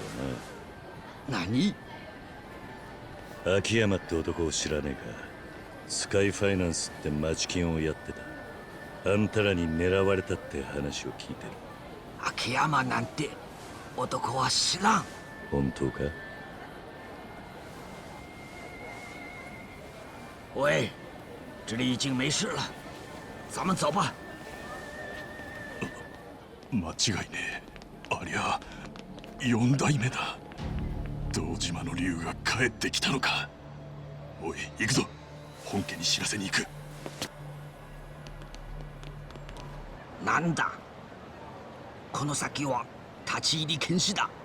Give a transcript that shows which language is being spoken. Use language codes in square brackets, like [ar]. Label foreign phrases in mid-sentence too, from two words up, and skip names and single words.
[ja] な。何？秋山って男を知らねえか。スカイファイナンスって町金をやってた。あんたらに狙われたって話を聞いてる。秋山なんて男は知らん。本当か？ [zh] 喂，这里已经没事了，咱们走吧。 [ja] 間違いねえ。ありゃ4代目だ。堂島の竜が帰ってきたのか。おい行くぞ。本家に知らせに行く。なんだ、この先は立ち入り禁止だ。